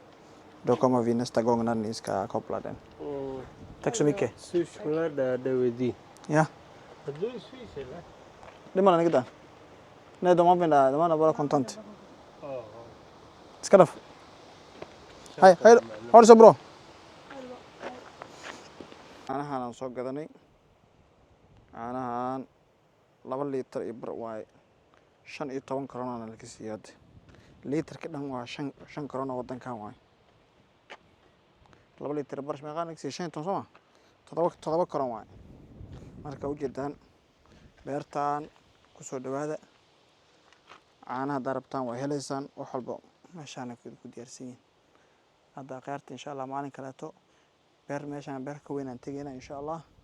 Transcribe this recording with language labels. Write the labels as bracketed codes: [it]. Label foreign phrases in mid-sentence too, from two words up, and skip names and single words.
[sv] Då kommer vi nästa gång när ni ska koppla den. Tack så mycket. Sushkula Dawidi. Ja. Du är swiss eller? Det man inte. Nej, de använder bara kontant. Ska du? Hej, hej. Ha det så bra. [so] Caanahan soo gadanay caanahan 2 litir iyo bar waay 15 krona la kisiiyay litirka dhan waa 5 krona wadankan waay 2 litir bar meeqaan kisiiyay 15 soma 7 krona waay marka u jeedaan beertaan ku soo dhawaada caanaha darabtaan waa heleysaan wax walba meeshaan ku diyaarsan yihiin hadda qaarta [ar] إن شاء الله [so] maalin kaleeto beer meeshaan beer ka weyn aan tagayna [ar] إن شاء الله